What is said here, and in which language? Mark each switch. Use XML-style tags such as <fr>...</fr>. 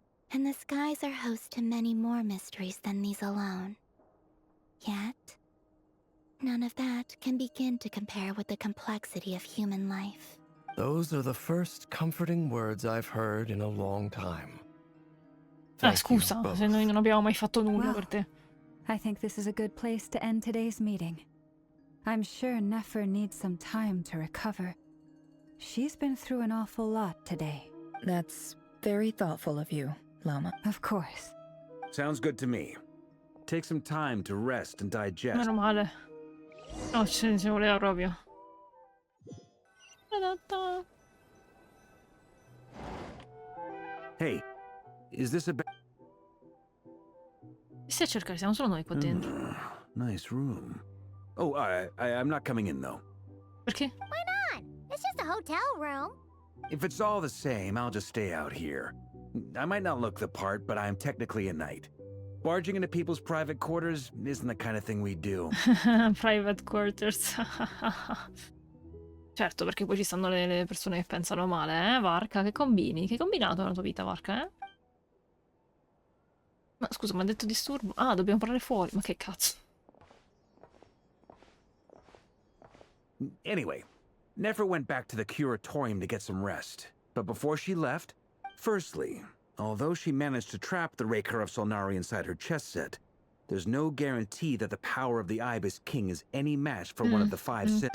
<en>And the skies are host to many more mysteries than these alone. Yet, none of that can begin to compare with the complexity of human life. Those are the first comforting words I've heard in a long time.</en> <it>Scusa, se noi non abbiamo mai fatto nulla per te.</it> <en>I think this is a good place to end today's meeting. I'm sure Nefer needs some time to recover. She's been through an awful lot today. That's very thoughtful of you, Lama. Of course. Sounds good to me. Take some time to rest and digest.</en> <it>Meno male. No, ci voleva proprio.</it> <en>Hey, is this a...</en> <it>Stai a cercare, siamo solo noi qua dentro.</it> <en>Nice room. Oh, I'm not coming in, though.</en> <it>Perché?</it> <en>Why not? It's just a hotel room. If it's all the same, I'll just stay out here. I might not look the part, but I'm technically a knight. Barging into people's private quarters isn't the kind of thing we do. Private quarters.</en> <it>Certo, perché poi ci stanno le persone che pensano male, Varka? Che combini? Che hai combinato nella tua vita, Varka, Ma scusa, mi ha detto disturbo? Ah, dobbiamo parlare fuori. Ma che cazzo?</it> <en>Anyway, Nefer went back to the curatorium to get some rest. But before she left, firstly, although she managed to trap the Raker of Solnari inside her chest set, There's no guarantee that the power of the Ibis King is any match for one of the 5 sinners.</en>